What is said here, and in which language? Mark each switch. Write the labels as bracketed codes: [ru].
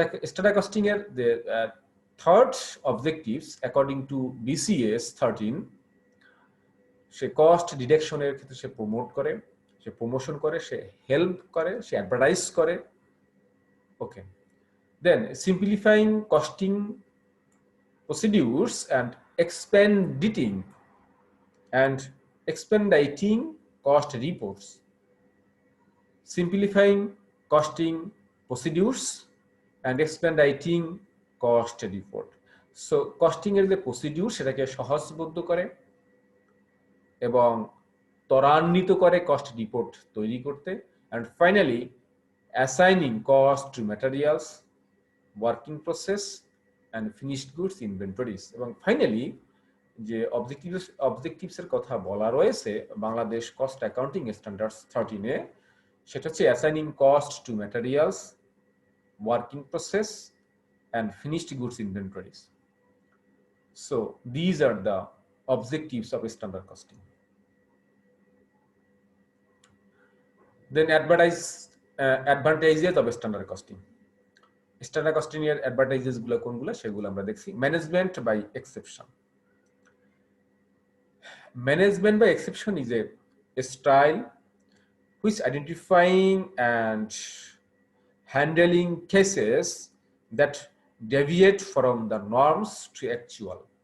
[bn] Standard costing এর যে third objectives according to BCS 13, say cost ডিডাকশনের ক্ষেত্রে সে প্রমোট করে, সে প্রমোশন করে, সে হেল্প করে, সে অ্যাডভার্টাইজ করে। [en] Okay, then simplifying costing procedures and expediting and expediting cost reports, simplifying costing procedures and expediting cost report. [bn] So costing এর যে procedure সেটাকে সহজবোধ্য করে এবং ত্বরান্বিত করে কস্ট রিপোর্ট তৈরি করতে, [en] And finally assigning cost to materials, working process and finished goods inventories. [bn] এবং ফাইনালি যে অবজেক্টিভসের কথা বলা রয়েছে বাংলাদেশ কস্ট অ্যাকাউন্টিং স্ট্যান্ডার্ডস 13-এ, সেটা হচ্ছে [en] Assigning cost to materials, working process and finished goods inventories. So these are the objectives of standard costing. Then advantages of standard costing. [bn] Standard costing এর advantages গুলো কোনগুলো সেগুলো আমরা দেখছি। [en] Management by exception. Management by exception is a style which identifying and handling cases that deviate from the norms to actual.